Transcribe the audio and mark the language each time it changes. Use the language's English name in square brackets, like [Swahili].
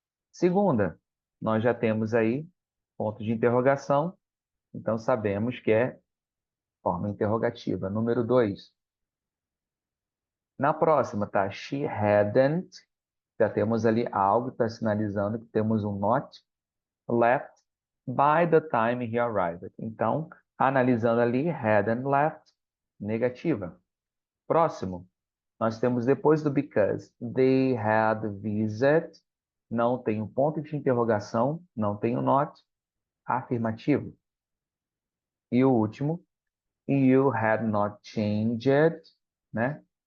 [Portuguese] Segunda, nós já temos aí ponto de interrogação, então sabemos que é forma interrogativa. Número 2. Na próxima, tá? [English] She hadn't. [Portuguese] Já temos ali algo que está sinalizando que temos um not. [English] Left by the time he arrived. [Portuguese] Então, analisando ali, hadn't left, negativa. Próximo, nós temos depois do because, [English] they had visited, [Portuguese] não tem um ponto de interrogação, não tem o not, afirmativo. E o último, [English] you had not changed, [Portuguese] né?